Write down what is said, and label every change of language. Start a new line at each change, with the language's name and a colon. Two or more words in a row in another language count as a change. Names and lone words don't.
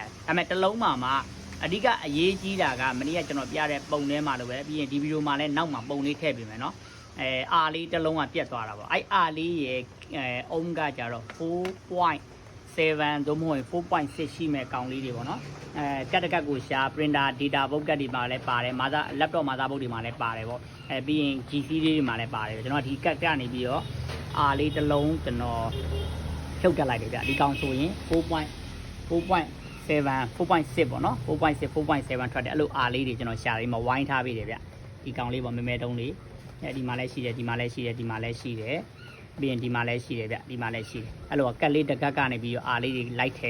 Burmese: ဒါပေမဲ့တစ်လုံးမှာအဓိကအရေးကြီးတာကမနေ့ကကျွန်တော်ပြတဲ့ပုံထဲမှာလို့ပဲပြီးရင်ဒီဗီဒီယိုမှာလည်းနောက်မှာပုံလေးထည့်ပေးမယ်နော်Rလေးတစ်လုံးကပြတ်သွားတာပေါ့အဲ့ Rလေးရဲ့အုံးကကြတော့ 4.7 သို့မဟုတ် 4.6 ရှိမဲ့ကောင်လေးတွေပေါ့နော်ကတ်တကတ်ကိုရှာ
English: printer data book
Burmese: ကတ်တွေမှာလည်းပါတယ်
English: laptop motherboard
Burmese: တွေမှာလည်းပါတယ်ပေါ့ပြီးရင် GC လေးတွေမှာလည်းပါတယ်ကျွန်တော်ဒီကတ်ကနေပြီးတော့ R လေးတစ်လုံးကျွန်တော်ဖြုတ်တက်လိုက်တယ်ဗျဒီကောင်ဆိုရင်4.6 ပေါ့နော် 4.6 4.7 ထွက်တယ်အဲ့လို R လေးတွေကျွန်တော်ရှာပြီးမှဝိုင်းထားပေးတယ်ဗျဒီကောင်လေးပေါ့မဲမဲတုံးလေးဒီမှာလည်းရှိတယ်ဒီမှာလည်းရှိတယ်ဒီမှာလည်းရှိတယ်ပြီးရင်ဒီမှာလည်းရှိတယ်ဗျဒီမှာလည်းရှိတယ်အဲ့လိုကတ်လေးတစ်ကတ်ကနေပြီးတော့ R လေးတွေလိုက်ထဲ